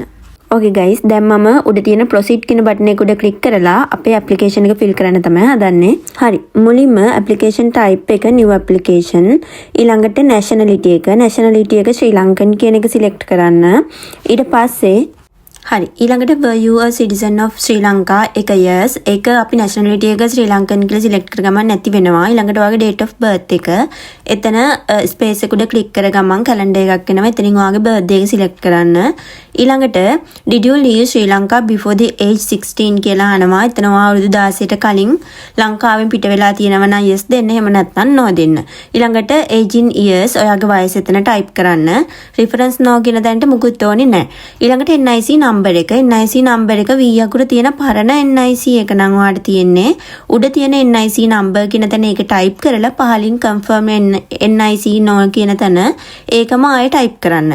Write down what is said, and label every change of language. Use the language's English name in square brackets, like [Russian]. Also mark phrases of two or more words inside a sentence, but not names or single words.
[English] Okay guys, [Sinhala] දැන් මම උඩ තියෙන proceed කියන බටන් එක උඩ ක්ලික් කරලා අපේ application එක fill කරන්න තමයි හදන්නේ. හරි. මුලින්ම [English] application type [Sinhala] එක [English] new application. [Sinhala] ඊළඟට nationality එක ශ්‍රී ලංකන් කියන එක select කරන්න. ඊට පස්සේ හරි ඊළඟට [English] were you a citizen of Sri Lanka [Sinhala] එක yes ඒක අපි nationality එක ශ්‍රී ලංකන් කියලා select කරගමන් නැති වෙනවා. ඊළඟට ඔයාගේ [English] date of birth [Sinhala] එක එතන space එක උඩ click කරගමන් calendar එකක් එනවා. එතනින් ඔයාගේ birthday එක select කරන්න. ඊළඟට [English] did you leave Sri Lanka before the age 16 [Sinhala] කියලා අහනවා. එතන ඔයා අවුරුදු 16ට කලින් ලංකාවෙන් පිට වෙලා තියෙනවා නම් yes දෙන්න. එහෙම නැත්නම් no දෙන්න. ඊළඟට [English] age in years [Sinhala] ඔයාගේ වයස එතන type කරන්න. [English] reference no [Sinhala] කියන දැනට මුකුත් ඕනේ නැහැ. ඊළඟට [English] NIC number NIC number [Sinhala] එක V අකුර තියෙන පරණ NIC එක නම් ඔයාලට තියෙන්නේ. උඩ තියෙන [English] NIC number [Sinhala] කියන තැන ඒක type කරලා පහලින් [English] confirm NIC no [Sinhala] කියන තැන ඒකම ආයෙ type කරන්න.